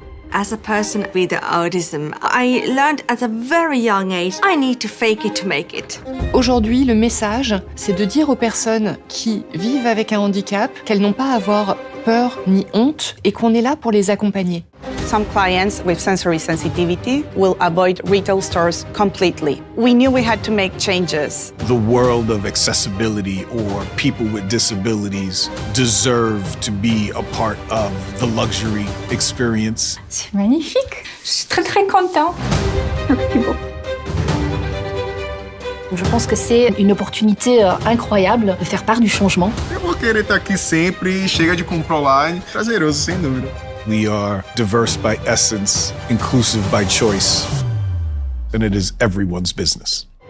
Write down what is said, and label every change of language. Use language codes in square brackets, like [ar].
[en] As a person with autism, I learned at a very young age, I need to fake it to make it. [fr] Aujourd'hui, le message, c'est de dire aux personnes qui vivent avec un handicap qu'elles n'ont pas à avoir peur ni honte et qu'on est là pour les accompagner. [en] Some clients with sensory sensitivity will avoid retail stores completely. We knew we had to make changes. The world of accessibility or people with disabilities deserve to be a part of the luxury experience. [fr] C'est magnifique. Je suis très très contente. Merci beaucoup. Je pense que c'est une opportunité incroyable de faire part du changement. [pt] Eu vou querer estar aqui sempre, chega de comprar online. Prazeroso, sem dúvida. [en] We are diverse by essence, inclusive by choice, and it is everyone's business.